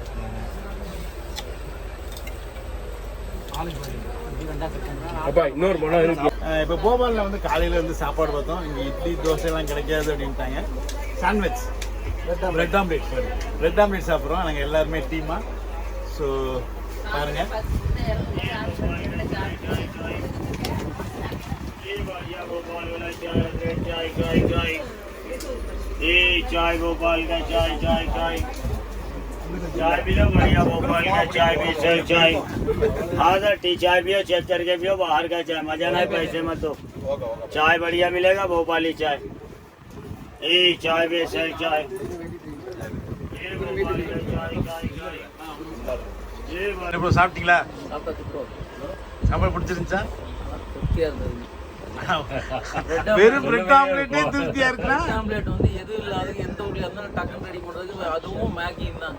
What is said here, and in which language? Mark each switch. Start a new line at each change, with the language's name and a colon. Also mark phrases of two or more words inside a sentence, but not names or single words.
Tamil: இப்போ போபாலில் காலையில் சாப்பாடு பார்த்தோம். இங்கே இட்லி தோசை எல்லாம் கிடைக்காது அப்படின்ட்டாங்க. சாண்ட்விச்,
English: bread omelette
Tamil: சாப்பிட்றோம் நாங்கள் எல்லாருமே டீமா. ஸோ பாருங்க,
Hindi: चाय भोपाल का चाय चाय चाय चाय भी लो बढ़िया, भोपाल का चाय भी सही चाय। हाँ सर, टी चाय पियो, चेक करके पियो, बाहर का चाय मजा नहीं, पैसे मत दो। चाय बढ़िया मिलेगा, भोपाली चाय। चाय भी सही चाय। சாப்பிட்டீங்களா?
Tamil: சாப்பாடு பிடிச்சிருந்துச்சா? வெறும்
English: bread omelette
Tamil: திருப்தியா இருக்குன்னா, ஆம்லேட் எது இல்லாத எந்த ஊர்ல இருந்தாலும் டக்குன்னு ரெடி பண்றதுக்கு அதுவும் மேகியும் தான்.